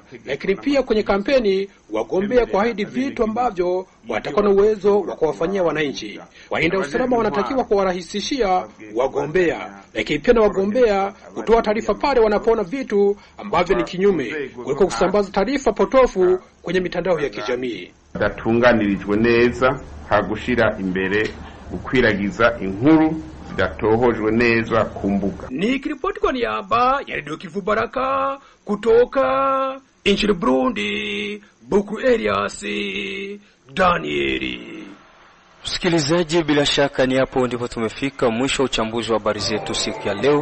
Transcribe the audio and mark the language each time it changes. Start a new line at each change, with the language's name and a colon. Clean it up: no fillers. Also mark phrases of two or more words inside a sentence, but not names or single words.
Swahili: Lakini pia kwenye kampeni wagombea kuahidi vitu ambavyo watakuwa na uwezo wa kuwafanyia wananchi. Walinda usalama wanatakiwa kuwarahisishia wagombea, lakini pia na wagombea kutoa taarifa pale wanapoona vitu ambavyo ni kinyume, kuliko kusambaza taarifa potofu kwenye mitandao ya kijamii.
Rundi: Datunganirijwe neza hagushira imbere gukwiragiza inkuru zidatohojwe neza ku mbuga.
Swahili: Nikiripoti kwa niaba ya Radio Kivu Baraka kutoka nchini Burundi, Bukuru Elias Danieli. Msikilizaji, bila shaka ni hapo ndipo tumefika mwisho uchambuzi wa habari zetu siku ya leo.